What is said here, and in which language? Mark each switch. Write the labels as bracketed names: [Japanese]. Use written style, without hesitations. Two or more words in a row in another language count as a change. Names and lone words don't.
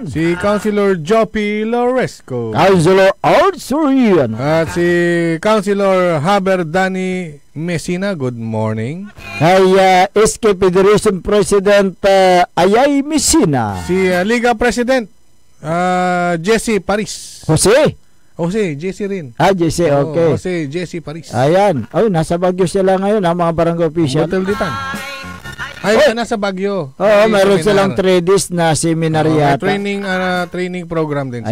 [Filipino] Si Councilor Joppy Loresco. Councilor Art Surian. At si Councilor Haber Dani Messina, [English] good morning. [Filipino] Kay SK Federation President Ayay Messina. Si Liga President Jesse Paris. Jose, Jesse rin. Jesse, okay. Jose, Jesse Paris. Ayan. Nasa Baguio sila ngayon, mga barangay official. Hotel Ditan. Nasa Baguio. Mayroon silang 3 days na seminar yata. Training program din sila.